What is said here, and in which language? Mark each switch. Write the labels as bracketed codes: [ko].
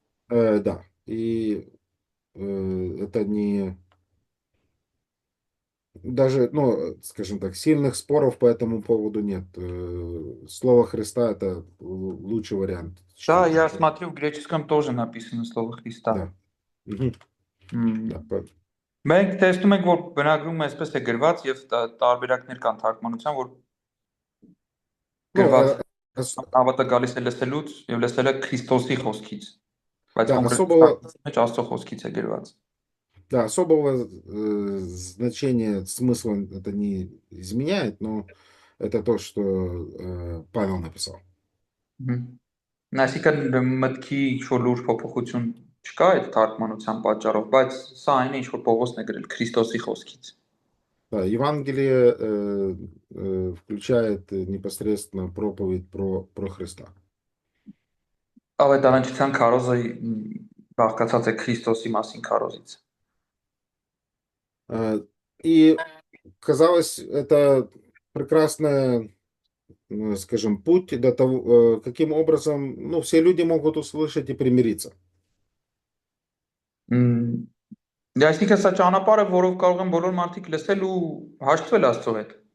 [ru] Да. И это не... Даже, ну, скажем так, сильных споров по этому поводу нет. Слово Христа — это лучший вариант. Да, я смотрю, в греческом тоже написано слово Христа. Да. Да, [hy] Մենք տեսնում ենք, որ բնագրում այսպես է գրված եւ տարբերակներ կան թարգմանության, որ գրված հավատը գալիս է լսելուց եւ լսելը Քրիստոսի խոսքից, բայց կոնկրետ Աստծո խոսքից է գրված. [ru] Да, особого значения, смысла это не изменяет, но это то, что Павел написал. [hy] Այսինքն մտքի ինչ-որ լուրջ փոփոխություն չկա այդ թարգմանության պատճառով, բայց սա այն է, ինչ որ Պողոսն է գրել Քրիստոսի խոսքից. [ru] Да, Евангелие включает непосредственно проповедь про Христа. [hy] Ավետարանչության քարոզը բաղկացած է Քրիստոսի մասին քարոզից. [ru] И казалось, это прекрасная, скажем, путь до того, каким образом, ну, все люди могут услышать и примириться. [hy] Այսինքն սա ճանապարհը, որով կարող են բոլոր մարդիկ լսել ու հաշտվել Աստծո հետ.